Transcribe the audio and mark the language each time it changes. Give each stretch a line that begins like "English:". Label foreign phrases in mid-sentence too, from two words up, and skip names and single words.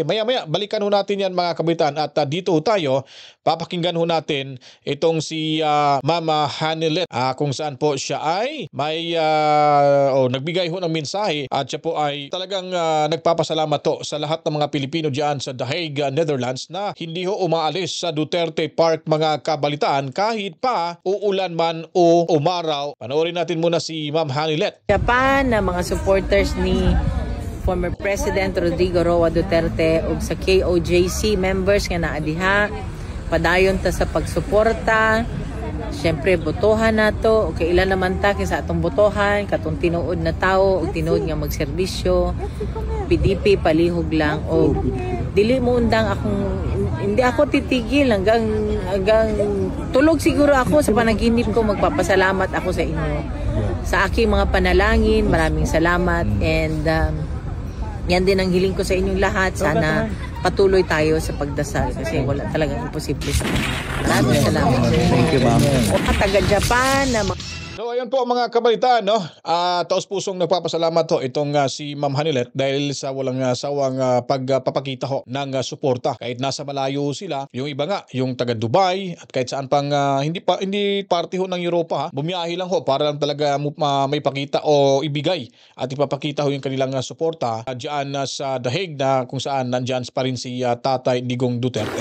Filipino: Maya-maya, balikan ho natin yan mga kabitan at dito ho tayo, papakinggan ho natin itong si Mama Hanilet kung saan po siya ay may nagbigay ho ng mensahe at siya po ay talagang nagpapasalamat ho sa lahat ng mga Pilipino diyan sa The Hague, Netherlands na hindi ho umaalis sa Duterte Park mga kabalitaan kahit pa uulan man o umaraw. Panoorin natin muna si Ma'am Hanilet.
Cebuano: Japan na mga supporters ni former President Rodrigo Roa Duterte ug sa KOJC members nga naa diha padayon ta sa pagsuporta. Syempre botohan nato okay ilan naman ta sa atong botohan katong tinuod na tawo ug tinuod nga magserbisyo. PDP palihog lang og dili mo undang akong
Filipino: hindi ako titigil hanggang tulog siguro ako sa panaginip ko. Magpapasalamat ako sa inyo sa aking mga panalangin. Maraming salamat and yan din ang hiling ko sa inyong lahat. Sana patuloy tayo sa pagdasal kasi wala talagang imposible sa kanila. Maraming salamat.
English: Thank you, ma'am.
Filipino: Taga Japan na So ayun po mga kabalitaan, taos pusong nagpapasalamat ho itong si Ma'am Hanilet dahil sa walang sawang pagpapakita ho ng suporta kahit nasa malayo sila. Yung iba nga, yung taga Dubai at kahit saan pang hindi parte ho ng Europa bumiyahe lang ho para lang talaga may pakita o ibigay at ipapakita ho yung kanilang suporta diyan sa The Hague na kung saan nandiyan pa rin si Tatay Digong Duterte.